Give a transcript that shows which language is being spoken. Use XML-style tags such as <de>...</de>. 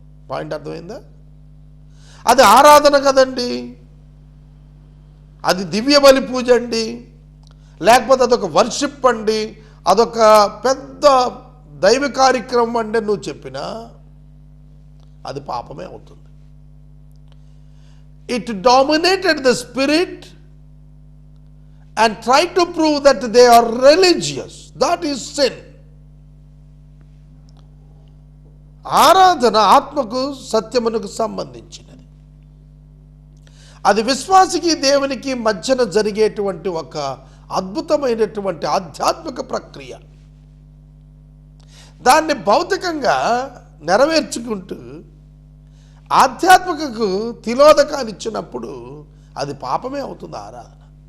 <te>Point అర్థమైందా? అది ఆరాధన కదండి, అది దివ్య బలి పూజ అండి, లేకపోతే అదొక వర్షిప్ అండి, అదొక పెద్ద దైవ కార్యక్రమం అంటే నువ్వు చెప్పినా అది పాపమే అవుతుంది.</te> <en>It dominated the spirit and try to prove that they are religious. That is sin.</en> <te>ఆరాధన ఆత్మకు సత్యమునకు సంబంధించినది. అది విశ్వాసికి దేవునికి మధ్యన జరిగేటువంటి ఒక అద్భుతమైనటువంటి ఆధ్యాత్మిక ప్రక్రియ. దాన్ని భౌతికంగా నెరవేర్చుకుంటూ ఆధ్యాత్మికకు తిలోదకాలు ఇచ్చినప్పుడు అది పాపమే అవుతుంది ఆరాధన.</te>